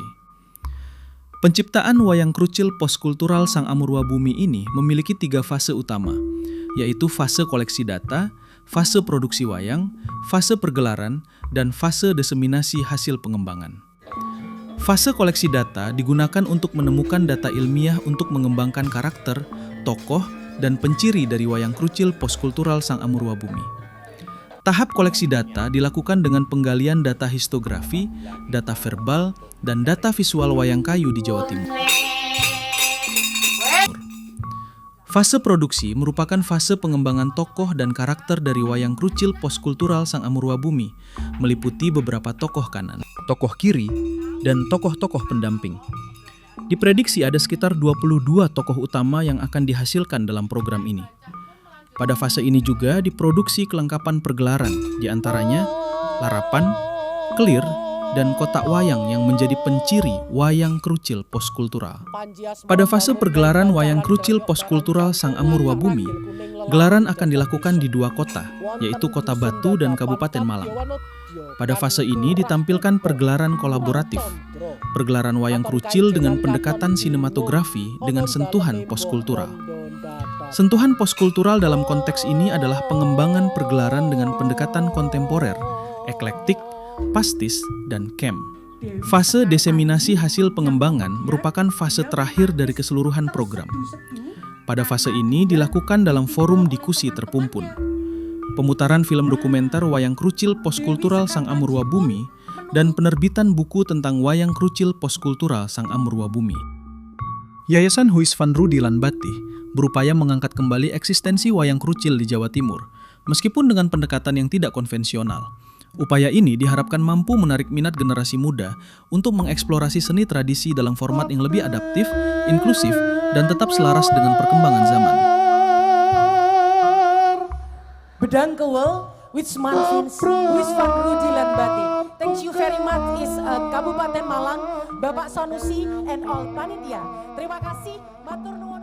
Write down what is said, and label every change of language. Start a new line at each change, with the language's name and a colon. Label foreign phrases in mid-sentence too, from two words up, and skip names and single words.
Indonesian: Penciptaan Wayang Krucil Postkultural Sang Amurwa Bumi ini memiliki 3 fase utama, yaitu fase koleksi data, fase produksi wayang, fase pergelaran, dan fase diseminasi hasil pengembangan. Fase koleksi data digunakan untuk menemukan data ilmiah untuk mengembangkan karakter, tokoh, dan penciri dari wayang krucil postkultural Sang Amurwa Bumi. Tahap koleksi data dilakukan dengan penggalian data histografi, data verbal, dan data visual wayang kayu di Jawa Timur. Fase produksi merupakan fase pengembangan tokoh dan karakter dari wayang krucil postkultural Sang Amurwa Bumi, meliputi beberapa tokoh kanan, tokoh kiri, dan tokoh-tokoh pendamping. Diprediksi ada sekitar 22 tokoh utama yang akan dihasilkan dalam program ini. Pada fase ini juga diproduksi kelengkapan pergelaran, diantaranya larapan, kelir, dan kotak wayang yang menjadi penciri wayang krucil postkultural. Pada fase pergelaran wayang krucil postkultural Sang Amurwa Bumi, gelaran akan dilakukan di 2 kota, yaitu Kota Batu dan Kabupaten Malang. Pada fase ini ditampilkan pergelaran kolaboratif, pergelaran wayang krucil dengan pendekatan sinematografi dengan sentuhan postkultural. Sentuhan postkultural dalam konteks ini adalah pengembangan pergelaran dengan pendekatan kontemporer, eklektik, pastis, dan camp. Fase diseminasi hasil pengembangan merupakan fase terakhir dari keseluruhan program. Pada fase ini dilakukan dalam forum diskusi terpumpun. Pemutaran film dokumenter Wayang Krucil Postkultural Sang Amurwa Bumi dan penerbitan buku tentang Wayang Krucil Postkultural Sang Amurwa Bumi. Yayasan Huis van Rudi Lanbati berupaya mengangkat kembali eksistensi wayang krucil di Jawa Timur, meskipun dengan pendekatan yang tidak konvensional. Upaya ini diharapkan mampu menarik minat generasi muda untuk mengeksplorasi seni tradisi dalam format yang lebih adaptif, inklusif, dan tetap selaras dengan perkembangan zaman. Bedang Kewel, Wisman Rudi Lanbati.
English: Thank you very much is Kabupaten Malang, Bapak Sanusi and all panitia.
Indonesian: Terima kasih,
Javanese: matur nuwun.